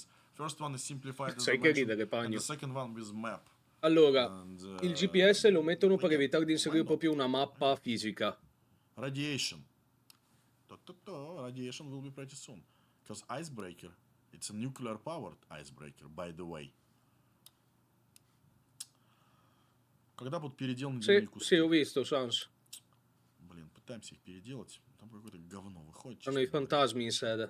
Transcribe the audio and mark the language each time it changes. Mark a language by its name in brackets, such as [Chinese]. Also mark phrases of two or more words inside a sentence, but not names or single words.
[English] First one is simplified as I [Italian] Sai che [English] mentioned, [Italian] ridere, [English] and Pagno. the second one with map. [Italian] Allora, [English] And, [Italian] il GPS lo mettono per evitare di inserire proprio una mappa fisica. [English] Radiation. Radiation will be pretty soon. Because Icebreaker, it's a nuclear-powered icebreaker, by the way. [Russian] Когда будут переделаны дневные куски? [Italian] Sì, ho visto, Sans. [Russian] Блин, пытаемся их переделать. Там какое-то говно выходит. [Italian] Hanno i [Russian] честно говоря. [Italian] fantasmi in sede.